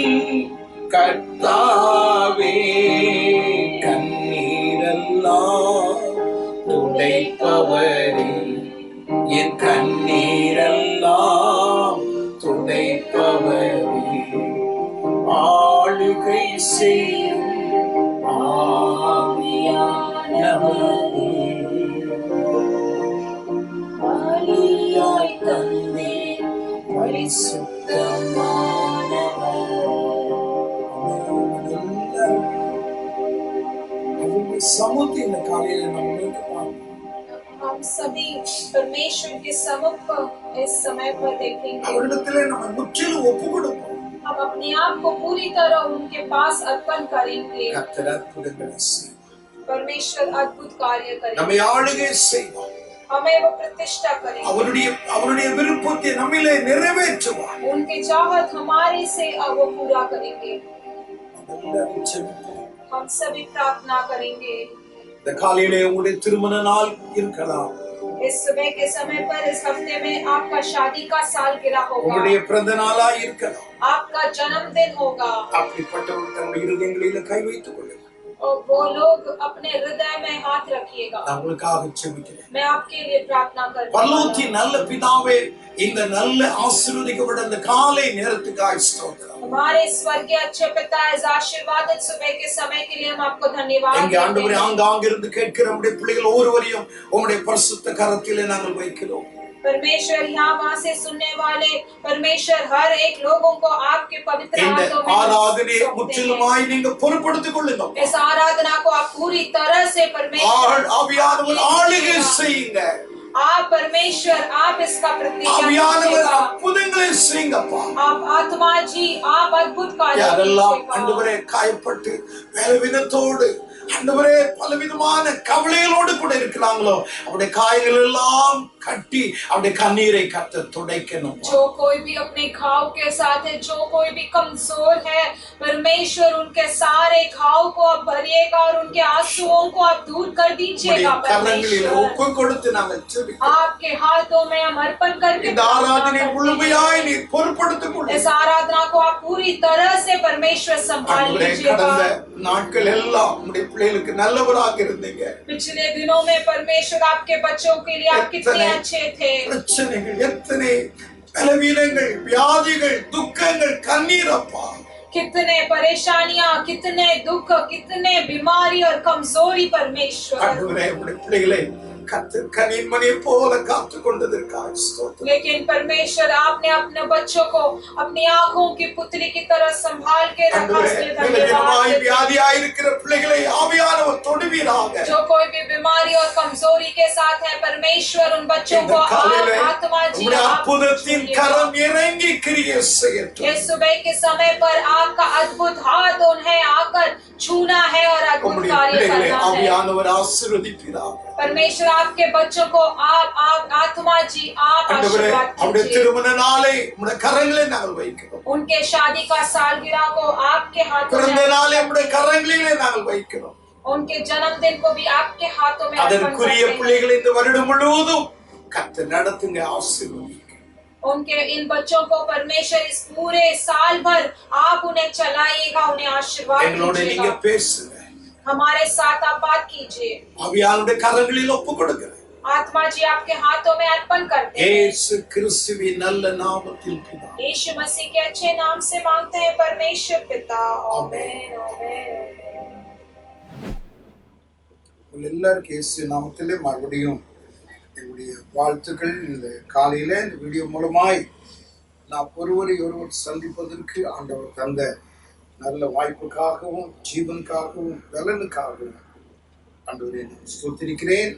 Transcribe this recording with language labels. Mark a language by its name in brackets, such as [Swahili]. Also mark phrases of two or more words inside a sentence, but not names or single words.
[Tamil] கர்த்தாவே, கண்ணீரெல்லாம் துடைப்பவரே, என் கண்ணீரெல்லாம் துடைப்பவரே, ஆளுகை செய்யும் ஆவியானவரே, பலியாய் தந்தீர் பரிசுத்தமானவரே. சமுத்தி இந்த காலையில நம்மளுக்கு [Hindi] हम सभी परमेश्वर के समुख इस समय पर देखेंगे। [Tamil] அவரிடத்திலே நம்ம முற்றிலும் ஒப்பு கொடுப்போம். [Hindi] हम अपने आप को पूरी तरह उनके पास अर्पण करेंगे। [Tamil] கர்த்தர் அற்புதங்களை செய்வார். [Hindi] परमेश्वर अद्भुत कार्य करेंगे, [Tamil] நம்மை ஆளுகை செய்வார். [Hindi] हमें वो प्रतिष्ठा करेंगे, [Tamil] அவருடைய விருப்பத்தை நம்மிலே நிறைவேற்றுவார். [Hindi] उनकी चाहत हमारे से वो पूरा करेंगे। हम सभी प्रार्थना करेंगे। [Tamil] இந்த காலையிலே உங்களுடைய திருமண நாள் இருக்கலாம், [Hindi] इस सुबह के समय पर इस हफ्ते में आपका शादी का सालगिरह होगा, [Tamil] உங்களுடைய பிறந்த நாளா இருக்கலாம். [Hindi] आपका जन्मदिन होगा। [Tamil] அப்படிப்பட்டவர்கள் தங்களுடைய இருதயங்களில கை வைத்துக் கொள்ளுங்கள். [Hindi] और वो लोग अपने हृदय में हाथ रखिएगा। [Tamil] நான் உங்களுக்காக ஜெபிக்கிறேன். [Hindi] मैं आपके लिए प्रार्थना करती हूँ। [Tamil] பரலோகத்தின் நல்ல பிதாவே, இந்த நல்ல ஆசீர்வதிக்கப்பட்ட இந்த காலை நேரத்துக்காக ஸ்தோத்திரம். [Hindi] हमारे स्वर्गीय अच्छे पिता, इस आशीर्वादित सुबह के समय के लिए हम आपको धन्यवाद [Tamil] எங்க [Hindi] देते [Tamil] ஆண்டவரே, [Hindi] हैं। [Tamil] ஆங்காங்கிருந்து கேட்கிற நம்முடைய பிள்ளைகள் ஒவ்வொருவரையும் உம்முடைய பரிசுத்த கரத்திலே நாங்கள் வைக்கிறோம். [Hindi] परमेश्वर यहाँ वहाँ से सुनने वाले परमेश्वर हर एक लोगों को आपके पवित्र [Tamil] இந்த [Hindi] हाथों में [Tamil] ஆராதனை [Hindi] सौंपते हैं। [Tamil] முற்றிலுமாய் நீங்க பொறுப்படுத்திக் கொள்ளுங்க. [Hindi] इस आराधना को आप पूरी तरह से परमेश्वर [Tamil] ஆவியானவர் ஆளுகை செய்யுங்க. [Hindi] आप परमेश्वर आप इसका प्रतिज्ञा [Tamil] ஆவியானவர் [Hindi] कीजिएगा। [Tamil] அற்புதங்களை செய்யுங்கப்பா. [Hindi] आप आत्मा जी आप अद्भुत कार्य [Tamil] யாரெல்லாம் [Hindi] कीजिएगा। [Tamil] ஆண்டவரே காயப்பட்டு பலவீனத்தோடு ஆண்டவரே பலவிதமான கவலைகளோடு கூட இருக்கிறாங்களோ அவருடைய காயங்கள் எல்லாம் கட்டி அவருடைய கண்ணீரை கத்த துடைக்கணும். [Hindi] जो कोई भी अपने घाव के साथ है, जो कोई भी कमजोर है, परमेश्वर उनके सारे घाव को आप भरिएगा और उनके आंसुओं को आप दूर कर दीजिएगा। [Tamil] கரங்களில் ஒப்பு கொடுத்து நாங்கள் ஜெபிக்கிறோம். [Hindi] आपके हाथों में हम अर्पण करके [Tamil] இந்த ஆராதனை முழுமையாய் நீ பொறுப்படுத்திக் கொள்ளுங்க. [Hindi] इस आराधना को आप पूरी तरह से परमेश्वर संभाल लीजिएगा। [Tamil] கடந்த நாட்கள் எல்லாம் உம்முடைய பிள்ளைகளுக்கு நல்லவராக இருந்தீங்க. [Hindi] पिछले दिनों में परमेश्वर आपके बच्चों के लिए आप कितने अच्छे थे। [Tamil] பிரச்சனைகள் எத்தனை, பலவீனங்கள், வியாதிகள், துக்கங்கள், கண்ணீர் அப்பா, [Hindi] कितने परेशानियां, कितने दुख, कितने बीमारी और कमजोरी परमेश्वर। [Tamil] ஆண்டவரே உம்முடைய பிள்ளைகளை கர்த்தர் கனிமணியை போல காத்து கொண்டதற்காக ஸ்தோத்திரம். [Hindi] लेकिन परमेश्वर आपने अपने बच्चों को अपनी आंखों की पुतली की तरह संभाल के रखा, इसलिए धन्यवाद। [Tamil] வியாதியாய் இருக்கிற பிள்ளைகளை ஆவியானவர் தொடுவீராக. [Hindi] जो कोई भी बीमारी और कमजोरी के साथ है, परमेश्वर उन बच्चों को आत्मा जी [Tamil] அற்புதத்தின் கரம் இறங்கி கிரியை செய்யட்டும். [Hindi] इस सुबह के समय पर आपका अद्भुत हाथ उन्हें आकर छूना है और अद्भुत कार्य करना है। [Tamil] ஆவியானவர் ஆசீர்வதிப்பீராக. [Hindi] परमेश्वर आपके बच्चों को आप आत्मा जी आप आशीर्वाद [Tamil] அவருடைய [Hindi] कीजिए। [Tamil] திருமண நாளை உம்முடைய கரங்களிலே நாங்கள் வைக்கிறோம். [Hindi] उनके शादी का सालगिरह को आपके हाथों [Tamil] பிறந்த [Hindi] में, [Tamil] நாளை உம்முடைய கரங்களிலே நாங்கள் வைக்கிறோம். [Hindi] उनके जन्मदिन को भी आपके हाथों में अर्पण [Tamil] அதற்குரிய [Hindi] करते हैं। [Tamil] பிள்ளைகளை இந்த வருடம் முழுவதும் கர்த்தர் நடத்துங்க, ஆசீர்வதிங்க. [Hindi] उनके इन बच्चों को परमेश्वर इस पूरे साल भर आप उन्हें चलाइएगा, उन्हें आशीर्वाद [Tamil] எங்களோட நீங்க [Hindi] कीजिएगा। [Tamil] பேசுங்க. [Hindi] हमारे साथ आप बात कीजिए। [Tamil] ஆவியானவருடைய கரங்களில் ஒப்பு கொடுக்கிறேன். [Hindi] आत्मा जी आपके हाथों में अर्पण करते हैं। [Tamil] இயேசு கிறிஸ்துவின் நல்ல நாமத்தில் பிதாவே. [Hindi] यीशु मसीह के अच्छे नाम से मांगते हैं परमेश्वर पिता, आमीन आमीन। [Tamil] எல்லாருக்கும் இயேசு நாமத்திலே மறுபடியும் என்னுடைய வாழ்த்துக்கள். இந்த காலையில இந்த வீடியோ மூலமாய் நாம் ஒருவரை ஒருவர் சந்திப்பதற்கு ஆண்டவர் தந்த நல்ல வாய்ப்புக்காகவும் ஜீவனுக்காகவும் பலனுக்காகவும் ஆண்டவரை நான் ஸ்தோத்திரிக்கிறேன்.